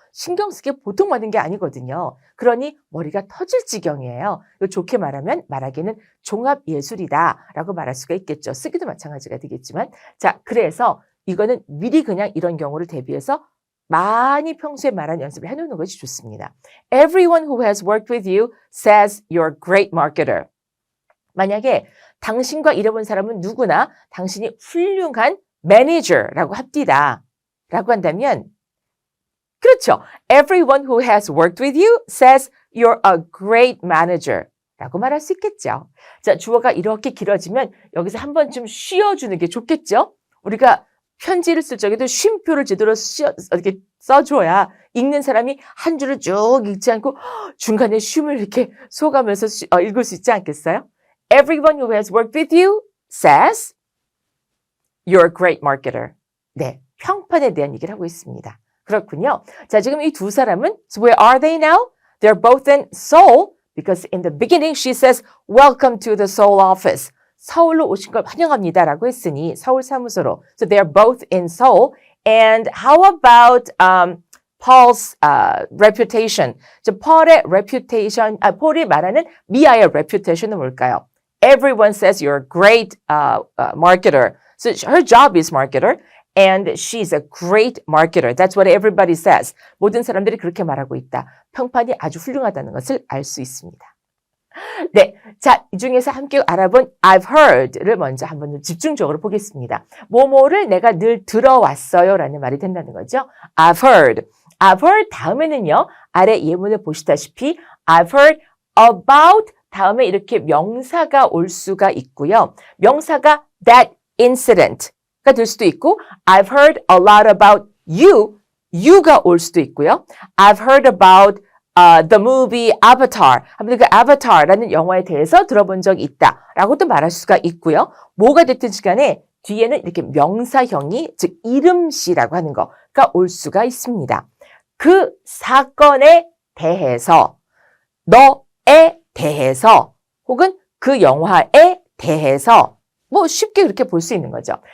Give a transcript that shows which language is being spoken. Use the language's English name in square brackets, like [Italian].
[Korean] 신경 쓰기 보통 많은 게 아니거든요. 그러니 머리가 터질 지경이에요. 이거 좋게 말하면 말하기는 종합예술이다라고 말할 수가 있겠죠. 쓰기도 마찬가지가 되겠지만 자, 그래서 이거는 미리 그냥 이런 경우를 대비해서 많이 평소에 말하는 연습을 해놓는 것이 좋습니다. [English] Everyone who has worked with you says you're a great marketer. [Korean] 만약에 당신과 일해본 사람은 누구나 당신이 훌륭한 매니저라고 합디다 라고 한다면 그렇죠. [English] Everyone who has worked with you says you're a great manager [Korean] 라고 말할 수 있겠죠. 자, 주어가 이렇게 길어지면 여기서 한 번쯤 쉬어주는 게 좋겠죠. 우리가 편지를 쓸 적에도 쉼표를 제대로 이렇게 써줘야 읽는 사람이 한 줄을 쭉 읽지 않고 중간에 쉼을 이렇게 쏘가면서 읽을 수 있지 않겠어요? [English] Everyone who has worked with you says you're a great marketer. [Korean] 네, 평판에 대한 얘기를 하고 있습니다. 그렇군요. 자, 지금 이 두 사람은 [English] so where are they now? They're both in Seoul because in the beginning she says welcome to the Seoul office. [Korean] 서울로 오신 걸 환영합니다라고 했으니 서울 사무소로. [English] So they are both in Seoul. And how about Paul's reputation? [Korean] 저 Paul의 reputation, Paul이 말하는 미아의 reputation은 뭘까요? [English] Everyone says you're a great marketer. So her job is marketer. And she's a great marketer. That's what everybody says. [Korean] 모든 사람들이 그렇게 말하고 있다. 평판이 아주 훌륭하다는 것을 알 수 있습니다. 네, 자, 이 중에서 함께 알아본 I've heard를 먼저 한번 집중적으로 보겠습니다. 뭐뭐를 내가 늘 들어왔어요 라는 말이 된다는 거죠. [English] I've heard. I've heard [Korean] 다음에는요. 아래 예문을 보시다시피 [English] I've heard about [Korean] 다음에 이렇게 명사가 올 수가 있고요. 명사가 that incident가 될 수도 있고 [English] I've heard a lot about you, [Korean] you가 올 수도 있고요. [English] I've heard about the movie Avatar. [Korean] 아무튼 그 Avatar라는 영화에 대해서 들어본 적이 있다라고도 말할 수가 있고요. 뭐가 됐든 간에 뒤에는 이렇게 명사형이 즉 이름씨라고 하는 거가 올 수가 있습니다. 그 사건에 대해서, 너에 대해서, 혹은 그 영화에 대해서 뭐 쉽게 그렇게 볼 수 있는 거죠.